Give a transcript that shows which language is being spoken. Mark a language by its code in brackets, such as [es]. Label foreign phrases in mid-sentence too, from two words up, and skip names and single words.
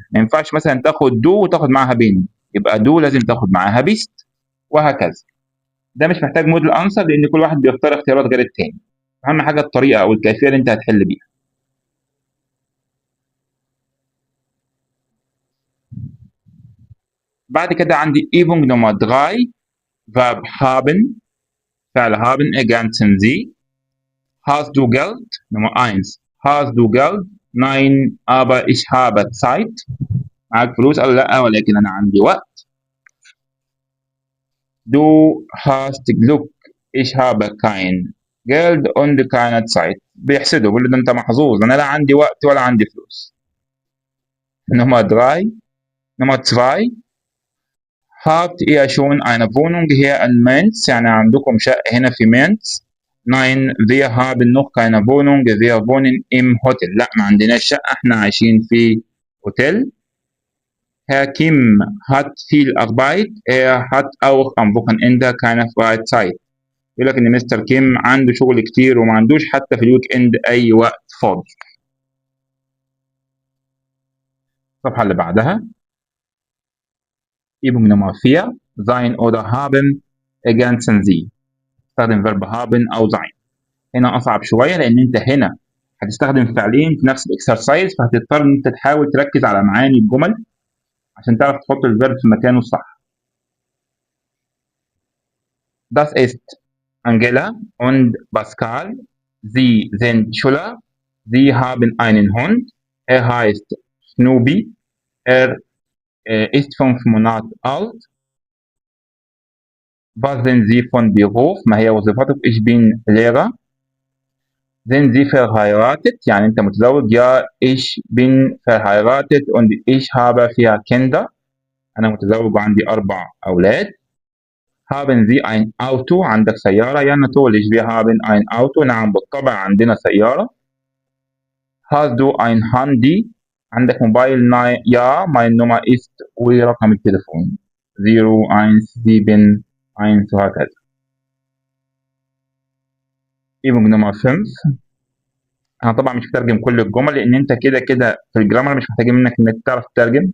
[ar] ما ينفعش مثلا تاخد دو وتاخد معاها بين، يبقى دو لازم تاخد معاها بيست وهكذا. ده مش محتاج [en] model answer [ar] لان كل واحد بيختار اختيارات غير التاني. اهم حاجه الطريقه او الكيفيه اللي انت هتحل بيها. بعد كده عندي [de] Übung Nummer 3 Verb haben. فعل haben ergänzen Sie. Hast du Geld؟ Nummer 1. Hast du Geld? Nein, aber ich habe Zeit. [ar] معاك فلوس؟ قال له لأ ولكن أنا عندي وقت. [de] Du hast Glück. Ich habe kein Geld und keine Zeit. [ar] بيحسده بيقول له ده أنت محظوظ، أنا لا عندي وقت ولا عندي فلوس. [de] Nummer 3. Nummer 2. Habt ihr schon eine Wohnung hier in Mainz? [ar] يعني عندكم شقة هنا في مينز؟ [de] Nein, wir haben noch keine Wohnung. Wir wohnen im Hotel. [ar] لا ما عندناش شقة، احنا عايشين في Hotel. [de] Herr Kim hat viel Arbeit. Er hat auch am Wochenende keine Freizeit. [ar] يقول لك إن مستر كيم عنده شغل كتير وما عندوش حتى في الويك إند أي وقت فاضي. الصفحة اللي بعدها [de] Übung Nummer 4. Sein oder haben ergänzen Sie. [ar] استخدم [de] verb haben [ar] أو sein. هنا أصعب شوية لأن أنت هنا هتستخدم فعلين في نفس الإكسرسايز، فهتضطر إن أنت تحاول تركز على معاني الجمل عشان تعرف تحط الفيرب في مكانه الصح. [de] Das ist Angela und Pascal. Sie sind Schüler. Sie haben einen Hund. Er heißt Snoopy. Er ist 5 Monate alt. Was sind Sie von Beruf? [ar] ما هي وظيفتك؟ [de] Ich bin Lehrer. Sind Sie verheiratet? [ar] يعني أنت متزوج؟ [de] Ja, ich bin verheiratet und ich habe 4 Kinder. [ar] أنا متزوج وعندي 4 أولاد. [de] Haben Sie ein Auto? [ar] عندك سيارة؟ [de] Ja, natürlich, wir haben ein Auto. [ar] نعم بالطبع عندنا سيارة. [de] Hast du ein Handy? [ar] عندك موبايل؟ [de] Ja, meine Nummer ist [ar] ورقم التليفون 0171 وهكذا. [de] Übung Nummer 5. [ar] أنا طبعا مش هترجم كل الجمل لأن أنت كده كده في الجرامر مش محتاج منك إنك تعرف تترجم.